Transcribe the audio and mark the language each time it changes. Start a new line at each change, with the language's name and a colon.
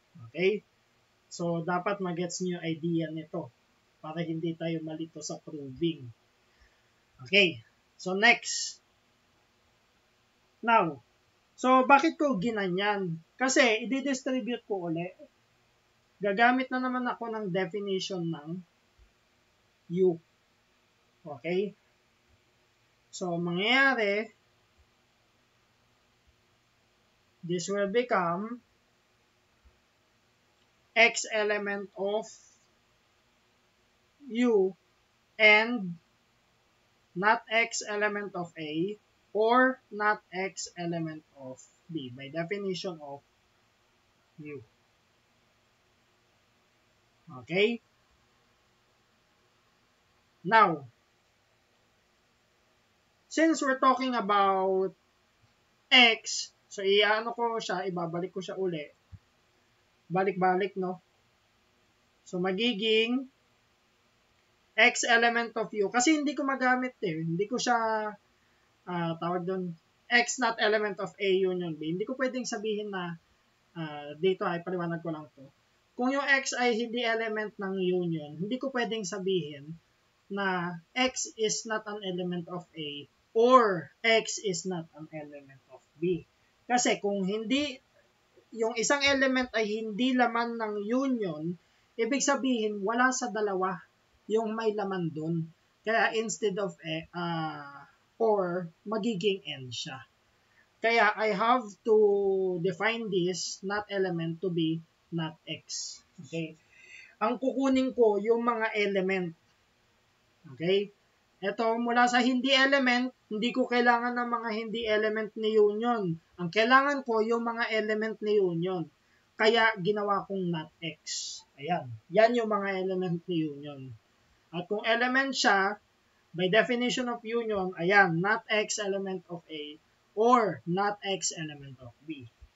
Filipino: Okay? So, dapat magets nyo yung idea nito para hindi tayo malito sa proving. Okay. So, next. Now, so bakit ko ginanyan? Kasi, i-distribute ko ulit. Gagamit na naman ako ng definition ng U.
English: Okay? So, mangyayari, this will become X element of U and not X element of A or not X element of B by definition of U. Okay? Now, since we're talking about X,
Filipino: so ibabalik ko siya uli. Balik-balik, no?
English: So, magiging X element of U.
Filipino: Kasi hindi ko magamit eh. Hindi ko siya, tawag doon,
English: X not element of A union B.
Filipino: Hindi ko pwedeng sabihin na, dito ay paliwanag ko lang to. Kung yung X ay hindi element ng union, hindi ko pwedeng sabihin
English: na X is not an element of A or X is not an element of B.
Filipino: Kasi kung hindi, yung isang element ay hindi laman ng union, ibig sabihin wala sa dalawa yung may laman dun. Kaya instead of or, magiging N siya.
English: Kaya I have to define this not element to be not X. Okay?
Filipino: Ang kukunin ko yung mga element. Okay? Ito, mula sa hindi element, hindi ko kailangan ng mga hindi element ni union. Ang kailangan ko yung mga element ni union. Kaya ginawa kong not X. Ayan. Yan yung mga element ni union.
English: At kung element siya, by definition of union, ayan, not X element of A or not X element of B.